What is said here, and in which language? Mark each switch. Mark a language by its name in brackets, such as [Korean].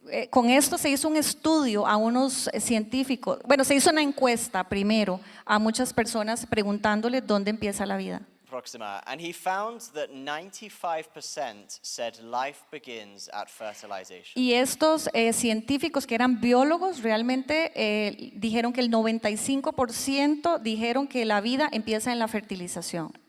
[Spanish] Con esto se hizo un estudio a unos científicos, se hizo una encuesta primero a muchas personas preguntándoles dónde empieza la vida. [English] Proxima, and he found that 95% said life begins at fertilization. [Spanish] Y estos científicos que eran biólogos realmente dijeron que el 95% dijeron que la vida empieza en la fertilización.